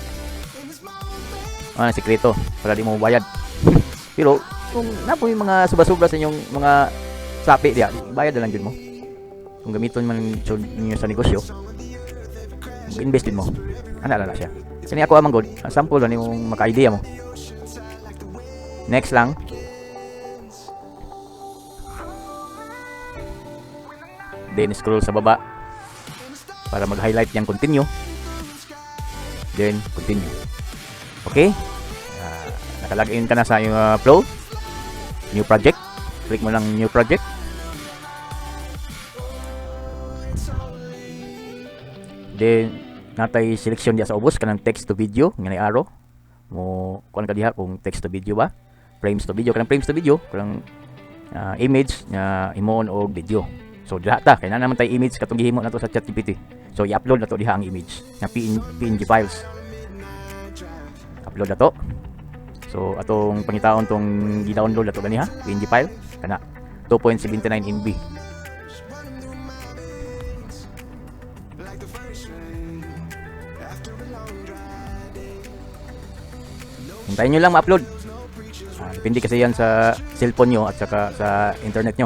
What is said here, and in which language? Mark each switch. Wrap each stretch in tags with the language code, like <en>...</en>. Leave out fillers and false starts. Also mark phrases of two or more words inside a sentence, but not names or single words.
<ceb>Sikreto para di mo bayad. Pero kung napoy mga sobra-sobra sa inyong mga sapi diya, bayad na lang jud mo. Kung gamiton man ninyo sa negosyo, mag-invest din mo. Ana na siya. Kani ako amang good, sample lang yung maka-idea mo. Next lang. Then scroll sa baba para mag-highlight yung continue.</ceb> <en>Then continue.</en> <ceb>Okay? Nakalagin ka na sa yung Flow.</ceb> <en>New project. Click</en> <ceb>mo lang</ceb> <en>new project.</en> <ceb>Then natay selection diya sa ubos kanang</ceb> <en>text to video</en> <ceb>nga nay arrow. Mo kuan ka diha kung</ceb> <en>text to video</en> <ceb>ba,</ceb> <en>frames to video,</en> <ceb>kanang</ceb> <en>frames to video,</en> <ceb>kanang image nga himoon og video. So diha ta kay na naman tay image katong gihimo nato sa ChatGPT. So i-upload nato diha ang image nga</ceb> <en>PNG files.</en> <ceb>Upload nato. So atong pangitaon tong gi-download nato ganiha,</ceb> <en>PNG file</en> <ceb>kana. 2.79 MB.</ceb> <tl>Hintayin nyo lang ma-upload. Depende kasi yan sa cellphone nyo at saka sa internet nyo.</tl>